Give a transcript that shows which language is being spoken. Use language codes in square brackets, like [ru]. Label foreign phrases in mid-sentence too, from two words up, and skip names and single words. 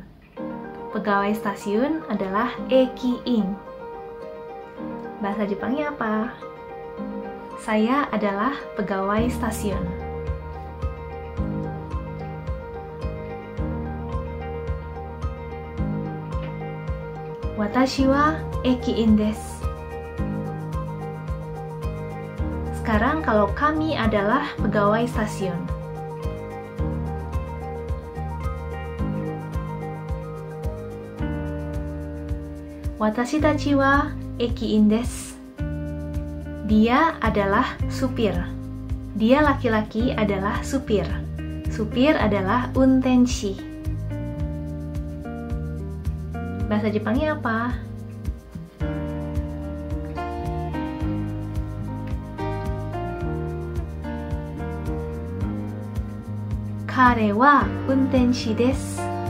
[id] Pegawai stasiun adalah eki-in. Bahasa Jepangnya apa? Saya adalah pegawai stasiun. [ja] 私は駅員です. [id] Sekarang kalau kami adalah pegawai stasiun. [ja] 私たちは駅員です. [id] Dia adalah supir. Dia laki-laki adalah supir. Supir adalah untenshi. Bahasa Jepangnya apa? [ja] 彼は運転士です.